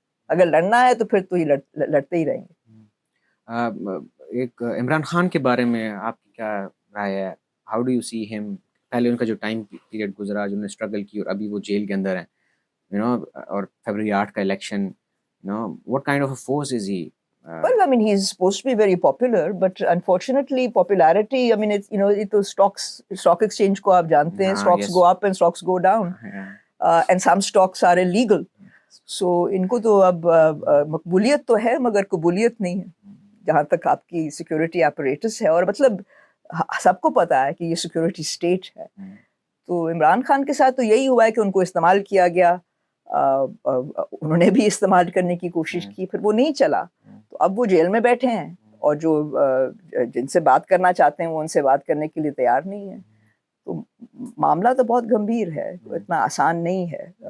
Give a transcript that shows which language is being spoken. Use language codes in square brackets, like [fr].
[ur] اگر لڑنا ہے تو پھر تو یہ لڑتے ہی رہیں گے. ایک عمران خان کے بارے میں آپ کی کیا رائے ہے؟ [en] How do you see ہم؟ [ur] پہلے ان کا جو ٹائم پیریڈ گزرا، جو انہوں نے اسٹرگل کی، اور ابھی وہ جیل کے اندر ہیں، اور فیبرری 8 کا election, [en] what kind of a force is he? Well, I mean, he's supposed to be very popular, but unfortunately, popularity, I mean, it's, it was stock exchange [ur] ko aap jante hain, [en] stocks go up and stocks go down, and some stocks are illegal. [ur] So, inko to ab maqbuliyat to hai, magar qabuliyat nahi hai, jahan tak aapki security apparatus hai, aur matlab سب کو پتا ہے کہ یہ security state ہے. تو عمران خان کے ساتھ تو یہی ہوا ہے کہ ان کو استعمال کیا گیا، انہوں نے بھی استعمال کرنے کی کوشش کی، پھر وہ نہیں چلا. تو اب وہ جیل میں بیٹھے ہیں، اور جو جن سے بات کرنا چاہتے ہیں وہ ان سے بات کرنے کے لیے تیار نہیں ہیں. تو معاملہ تو بہت گمبھیر ہے، اتنا آسان نہیں ہے.